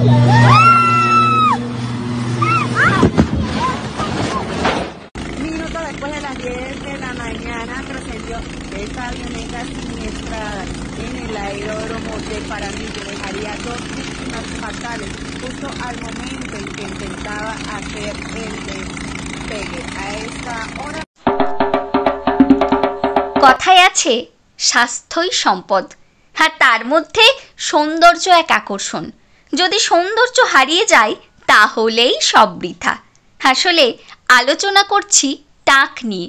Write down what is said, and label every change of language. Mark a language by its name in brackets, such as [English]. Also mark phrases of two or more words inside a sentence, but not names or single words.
[Spanish] Minutos después de las 10 de la mañana trascendió esta avioneta siniestrada en el aeródromo de Paramillo. Dejaría 2 víctimas fatales justo al momento en que intentaba hacer el despegue. A esta hora [Bangla] কথায় আছে স্বাস্থ্যই সম্পদ, আর তার মধ্যে সৌন্দর্য এক আকর্ষণ। যদি সৌন্দর্য হারিয়ে যায় তাহলেই সব বৃথা। আসলে আলোচনা করছি টাক নিয়ে।